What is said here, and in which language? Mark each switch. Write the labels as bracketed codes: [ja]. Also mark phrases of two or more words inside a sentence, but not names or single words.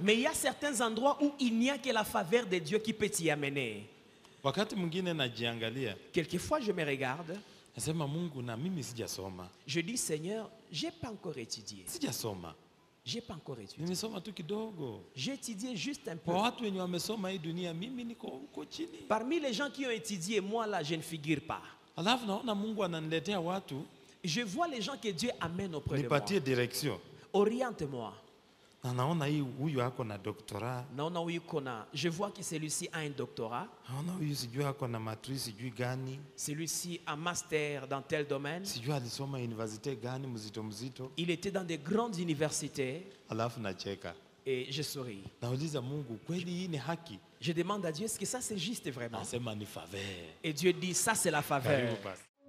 [fr] mais il y a certains endroits où il n'y a que la faveur de Dieu qui peut t'y amener. [sw] Wakati mwingine najiangalia, [fr] Quelquefois, je me regarde, [sw] nasema Mungu, na mimi sijasoma. [fr] je dis, Seigneur, j'ai pas encore étudié. [sw] Sijasoma. [fr] J'ai pas encore étudié. [sw] Nimesoma tu kidogo. [fr] J'ai étudié juste un peu. [sw] Kwa watu wenye wamesoma hii dunia, mimi niko huko chini. [fr] Parmi les gens qui ont étudié, moi là, je ne figure pas. [sw] Alafu naona Mungu ananiletea watu, [fr] Je vois les gens que Dieu amène auprès de moi. [sw] nipatie direction. [fr] Oriente-moi. [sw] Na naona hii huyu ako na doktora, Naona huyu kona. [fr] Je vois que celui-ci a un doctorat. [sw] naona huyu sijui ako na matrice sijui gani, [fr] Celui-ci a master dans tel domaine. [sw] sijui alisoma university gani mzito mzito, [fr] Il était dans des grandes universités [sw] alafu nacheka. [fr] et je souris. [sw] Nauliza Mungu, kweli hii ni haki? [fr] Je demande à Dieu, est-ce que ça c'est juste vraiment? [sw] Nasema ni faveur. [fr] Et Dieu dit, ça c'est la [sw] Karibu [fr] faveur. [sw] basi.